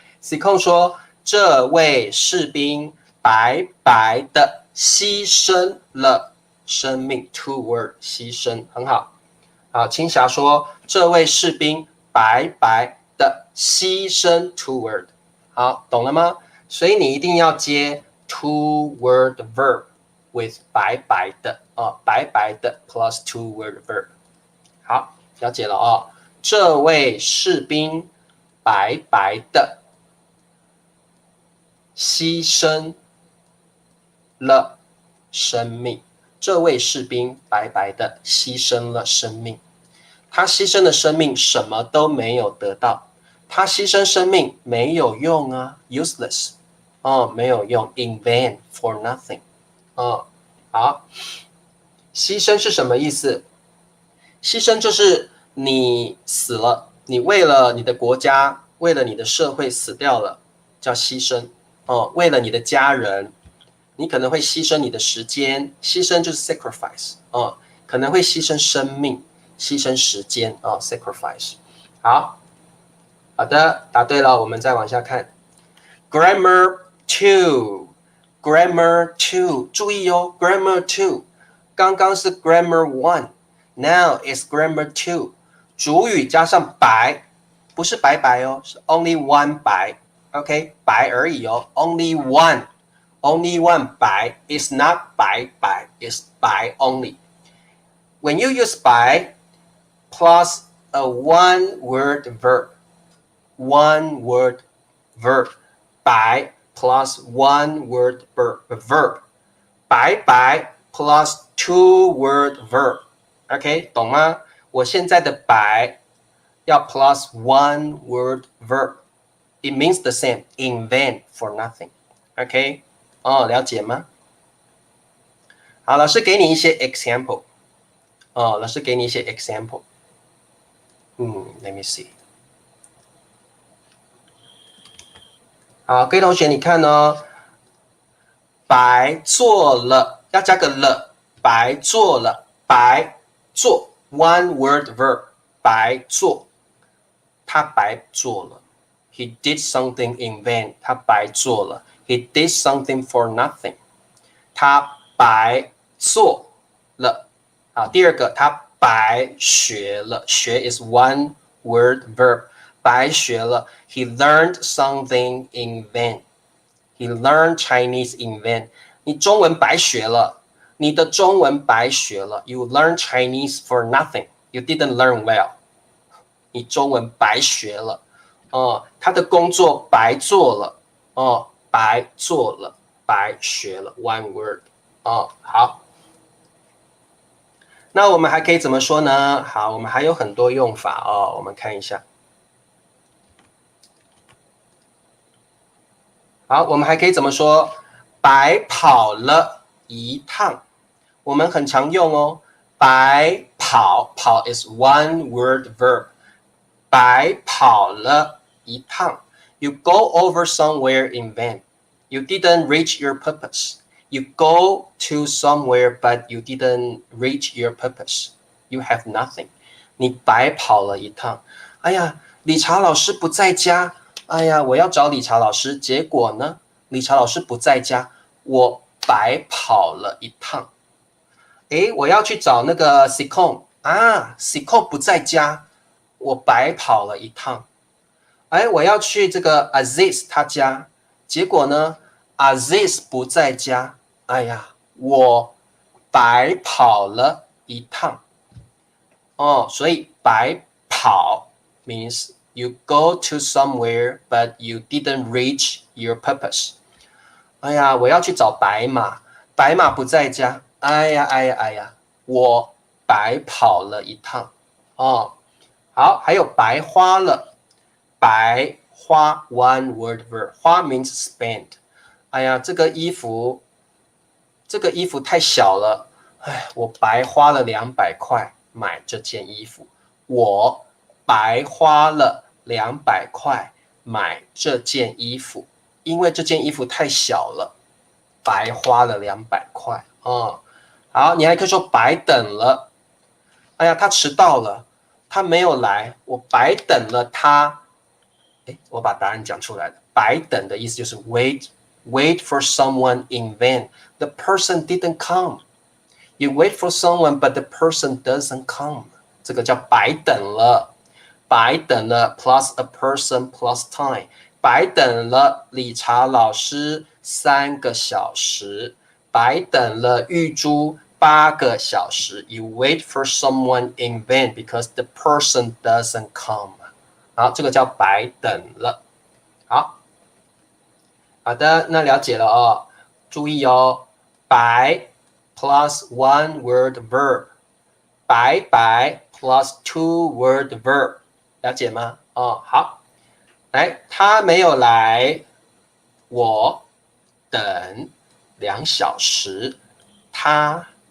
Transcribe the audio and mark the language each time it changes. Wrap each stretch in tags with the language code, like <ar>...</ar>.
<zh>C 控说这位士兵白白的牺牲了生命</zh> <en>two word</en> <zh>牺牲，很好。好，青霞说这位士兵白白的牺牲</zh> <en>two word，</en> <zh>好，懂了吗？所以你一定要接</zh> <en>two word verb with</en> <zh>白白的白白的</zh> <en>plus two word verb。</en> <zh>好，了解了这位士兵白白的牺牲了生命，这位士兵白白的牺牲了生命，他牺牲的生命什么都没有得到，他牺牲生命没有用</zh> <en>useless</en> <zh>没有用</zh> <en>in vain for nothing</en> <zh>好，牺牲是什么意思？牺牲就是你死了，你为了你的国家，为了你的社会死掉了，叫牺牲哦。为了你的家人，你可能会牺牲你的时间，牺牲就是 sacrifice 哦，可能会牺牲生命，牺牲时间哦 sacrifice。好，好的，答对了，我们再往下看。</zh> <en>Grammar two，grammar two，</en> <zh>注意哦</zh> <en>，grammar two，</en> <zh>刚刚是</zh> <en>grammar one。Now is grammar two，</en> <zh>主语加上白，不是白白哦，是</zh> <en>only one 白 ，OK，</en> <zh>白而已哦</zh> <en>，only one，only one 白 is not 白白 is 白 only。 When you use 白 plus a one word verb，one word verb， 白 plus one word verb， 白白 plus two word verb。OK，</en> <zh>懂吗？我现在的白要</zh> <en>plus one word verb， it means the same， invent for nothing。OK，</en> <zh>哦，了解吗？好，老师给你一些 example。哦，老师给你一些 example。</zh> <en>let me see。</en> <zh>好，各位同学，你看哦，白做了，要加个了，白做了，白做</zh> <en>one word verb，</en> <zh>白做，他白做了 ，</zh> <en>he did something in vain，</en> <zh>他白做了 ，</zh> <en>he did something for nothing，</en> <zh>他白做了。好，第二个，他白学了，</zh> <en>学 is one word verb，</en> <zh>白学了</zh> <en>，he learned something in vain。He learned Chinese in vain。</en> <zh>你中文白学了，你的中文白学了。</zh> <en>You learn Chinese for nothing. You didn't learn well。</en> <zh>你中文白学了，他的工作白做了，白做了，白学了。</zh> <en>One word。</en> <zh>好。那我们还可以怎么说呢？好，我们还有很多用法哦，我们看一下。好，我们还可以怎么说？白跑了一趟，我们很常用哦。白跑，跑</zh> <en>is one word verb。</en> <zh>白跑了一趟。</zh> <en>You go over somewhere in vain. You didn't reach your purpose. You go to somewhere, but you didn't reach your purpose. You have nothing.</en> <zh>你白跑了一趟。哎呀，理查老师不在家。哎呀，我要找理查老师，结果呢，理查老师不在家，我白跑了一趟。诶，我要去找那个 Sicon 啊 ，Sicon 不在家，我白跑了一趟。哎，我要去这个 Aziz 他家，结果呢，Aziz 不在家，哎呀，我白跑了一趟。所以白跑</zh> <en>means you go to somewhere but you didn't reach your purpose。</en> <zh>哎呀，我要去找白马，白马不在家，哎呀哎呀哎呀，我白跑了一趟。好，还有白花了，白花</zh> <en>one word verb，</en> <zh>花</zh> <en>means spend。</en> <zh>哎呀，这个衣服太小了，哎，我白花了200块买这件衣服，我白花了200块买这件衣服，因为这件衣服太小了，白花了200块。好，你还可以说白等了。哎呀，他迟到了，他没有来，我白等了他。我把答案讲出来了。白等的意思就是</zh> <en>wait for someone in vain. The person didn't come. You wait for someone, but the person doesn't come.</en> <zh>这个叫白等了。白等了</zh> <en>plus a person plus time。</en> <zh>白等了理查老师3个小时。白等了玉珠8个小时。</zh> <en>You wait for someone in vain because the person doesn't come.</en> <zh>好，这个叫白等了。好的，那了解了哦。注意哦，</zh> <en>白 plus one word verb， 白白 plus two word verb，</en> <zh>了解吗？好，来，他没有来，我等2小时，他</zh>